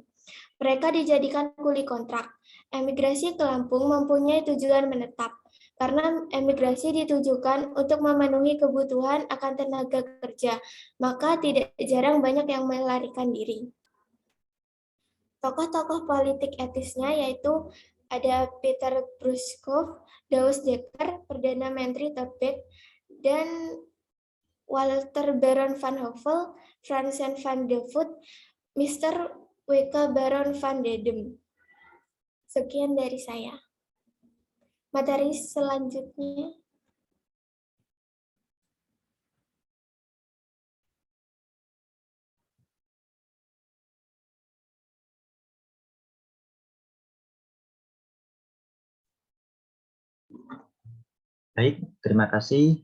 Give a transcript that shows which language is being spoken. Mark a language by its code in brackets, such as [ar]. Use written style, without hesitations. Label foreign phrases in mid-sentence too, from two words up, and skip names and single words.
[id] Mereka dijadikan kuli kontrak. Emigrasi ke Lampung mempunyai tujuan menetap, karena emigrasi ditujukan untuk memenuhi kebutuhan akan tenaga kerja, maka tidak jarang banyak yang melarikan diri. Tokoh-tokoh politik etisnya yaitu ada Peter Bruskov, Douwe Dekker, Perdana Menteri Todt, dan Walter Baron van Hove, Fransen van de Voet, Mr. W.K. Baron van Dedem. Sekian dari saya. Materi selanjutnya. Baik, terima kasih.